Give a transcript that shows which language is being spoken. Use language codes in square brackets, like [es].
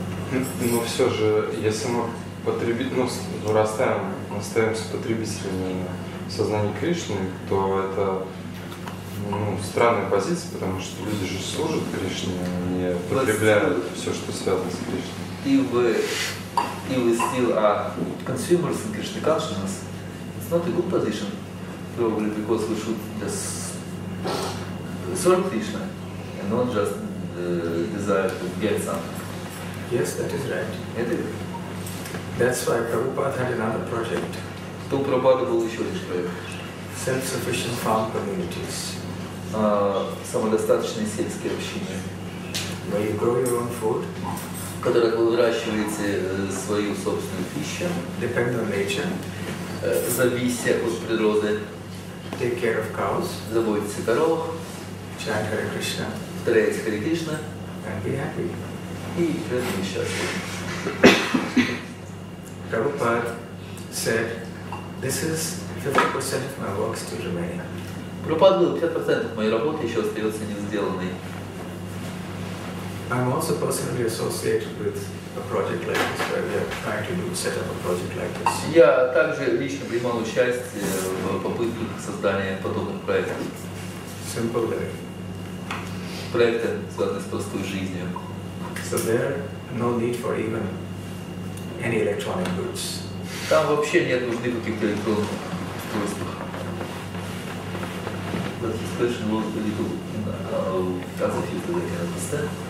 [ru] Но все же, если мы вырастаем мы остаемся потребителями сознания Кришны, то это странная позиция, потому что люди же служат Кришне, они потребляют все, что связано с Кришной. [en] If we still are consumers in Krishna consciousness, it's not a good position, probably because we should just serve Krishna and not just desire to get something. Yes, that is right. [ru] Это верно. [en] That's why Prabhupada had another project. [ru] То у Прабхупады был еще один проект. [en] Self-sufficient farm communities. [ru] Самодостаточные сельские общины. [en] Where you grow your own food. [ru] В которых вы выращиваете свою собственную пищу. [en] Depend on nature. [ru] Завися от природы. [en] Take care of cows. [ru] Заботьтесь о коровах. [en] Chant Hare Krishna. [ru] Повторяйте Харе Кришна. [en] And be happy. [ru] И при этом счастливы. [en] Prabhupada said, this is 50% of my work still remaining. [ru] Прабхупада говорил, 50% моей работы еще остается не сделанной. [en] I'm also personally associated with a project like this, where we are trying to set up a project like this. [ru] Я также лично принимал участие в попытках создания подобных проектов. [en] Simple living. [ru] Проекты, связанные с простой жизнью. [en] So there no need for even any electronic goods. [ru] Там вообще нет нужды каких-то электронных устройств. [en] But his question was a little confused, I can understand.